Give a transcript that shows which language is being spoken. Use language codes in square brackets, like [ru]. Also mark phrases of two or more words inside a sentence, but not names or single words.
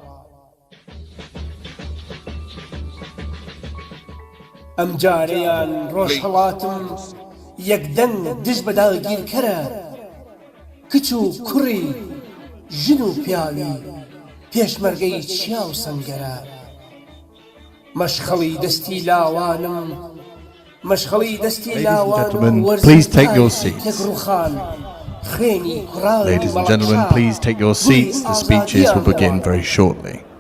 [ckb] ئەمجارەیان ڕۆژهەڵاتم یەکدەنگ دژ بە داگیرکەرە کچ و کوڕی ژن و پیاوی پێشمەرگەی چیا و سەنگەرە مەشخەڵی دەستی لاوانم مەشخەڵی دەستی لاوانم وەرزی تەگڕوخان خوێنی کوڕان [en] Ladies and gentlemen, please take your seats. The speeches will begin very shortly.